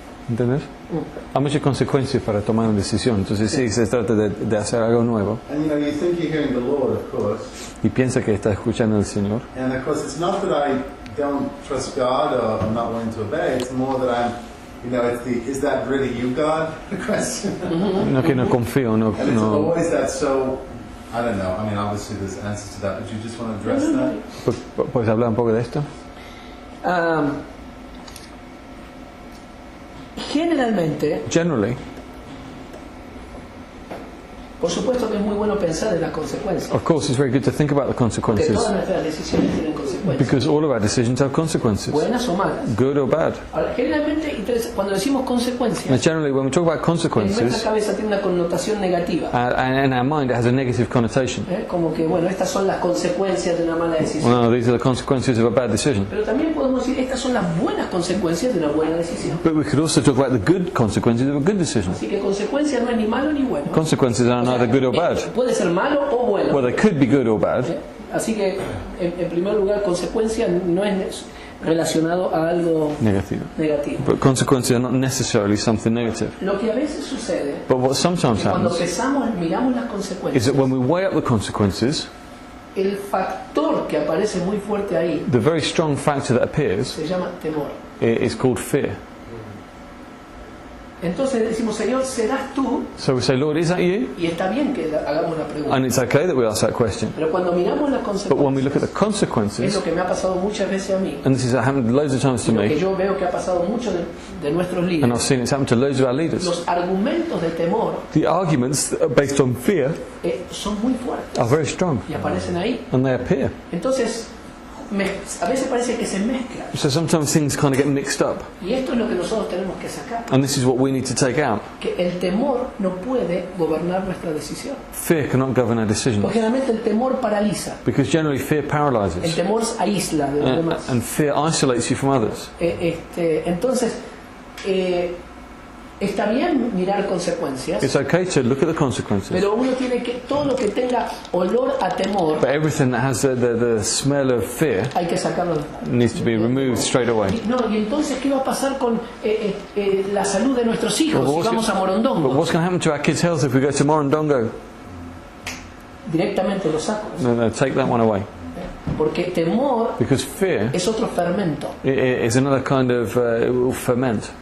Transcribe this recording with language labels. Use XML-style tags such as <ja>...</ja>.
<es>¿Entiendes? Hay muchas consecuencias para tomar una decisión. Entonces sí, se trata de hacer algo nuevo.</es> <en>And you know, you think you're hearing the Lord, of course,</en> <es>Y piensa que está escuchando al Señor.</es> <en>and of course it's not that I don't trust God or I'm not willing to obey. It's more that I'm, you know, it's the is that really you, God? question.</en> <es>No que no confío, no,</es> <en>And it's</en> <es>no.</es> <en>always that. So I don't know. I mean, obviously there's answers to that, but you just want to address that.</en> <es>¿Puedes hablar un poco de esto? Generalmente,</es> <en>Generally,</en> <es>por supuesto que es muy bueno pensar en las consecuencias.</es> <en>of course, it's very good to think about the</en> <es>Porque</es> <en>consequences.</en> <es>todas nuestras decisiones tienen consecuencias.</es> <en>Because all of our decisions have consequences.</en> <es>Buenas o malas.</es> <en>Good or bad.</en> <es>Ahora, generalmente, cuando decimos</es> <en>Now,</en> <es>consecuencias,</es> <en>generally, when we talk about</en> <es>en nuestra</es> <en>consequences,</en> <es>cabeza tiene una connotación negativa.</es> <en>and in our mind it has a negative connotation.</en> <es>Como que, bueno, estas son las consecuencias de una mala decisión.</es> <en>Well, these are the consequences of a bad decision.</en> <es>Pero también podemos decir, estas son las buenas consecuencias de una buena decisión.</es> <en>But we could also talk about the good consequences of a good decision.</en> <es>Así que consecuencia no es ni malo ni bueno.</es> <en>Consequences are</en> <es>O sea,</es> <en>neither good or bad.</en> <es>Puede ser malo o bueno.</es> <en>Well, they could be good or bad.</en> <es>Así que, en primer lugar, consecuencia no es relacionado a algo</es> <en>negative.</en> <es>negativo.</es> <en>But consequences are not necessarily something negative.</en> <es>Lo que a veces sucede</es> <en>But what sometimes</en> <es>es que cuando</es> <en>happens</en> <es>miramos las</es> <en>is</en> <es>consecuencias,</es> <en>that when we weigh up the consequences,</en> <es>el factor que aparece muy fuerte ahí</es> <en>the very strong factor that appears</en> <es>se llama temor.</es> <en>is called fear.</en> <es>Entonces decimos, Señor, ¿serás tú?</es> <en>So we say, Lord, is that you?</en> <es>Y está bien que hagamos la pregunta.</es> <en>And it's okay that we ask that question.</en> <es>Pero cuando miramos las</es> <en>But when we look at the</en> <es>consecuencias, es lo que me ha pasado muchas veces a mí,</es> <en>and this has happened loads of times to</en> <es>lo que</es> <en>me,</en> <es>yo veo que ha pasado mucho de nuestros</es> <en>and I've</en> <es>líderes,</es> <en>seen it's happened to loads of our leaders,</en> <es>los argumentos de temor</es> <en>the arguments that are based on fear</en> <es>son muy fuertes</es> <en>are very strong,</en> <es>y aparecen ahí.</es> <en>and they appear.</en> <es>Entonces, a veces parece que se mezclan.</es> <en>So sometimes things kind of get mixed up,</en> <es>Y esto es lo que nosotros tenemos que sacar.</es> <en>and this is what we need to take out.</en> <es>Que el temor no puede gobernar nuestra decisión.</es> <en>Fear cannot govern our</en> <es>Porque</es> <en>decisions,</en> <es>generalmente el temor paraliza.</es> <en>because generally fear</en> <es>El</es> <en>paralyzes,</en> <es>temor aísla de los demás.</es> <en>and fear isolates you from others.</en> <es>Entonces, está bien mirar consecuencias,</es> <en>It's okay to look at the consequences,</en> <es>pero uno tiene que, todo lo que tenga olor a temor,</es> <en>but everything that has the smell of fear</en> <es>hay que sacarlo.</es> <en>needs to be removed straight away.</en> <es>Y entonces, ¿qué va a pasar con la salud de nuestros hijos si vamos a</es> <en>But</en> <es>Morondongo?</es> <en>what's going to happen to our kids' health if we go to Morondongo?</en> <es>Directamente lo saco.</es> <en>No, take that one away.</en> <es>Porque temor</es> <en>Because fear</en> <es>es otro fermento.</es> <en>is another kind of it will ferment.</en>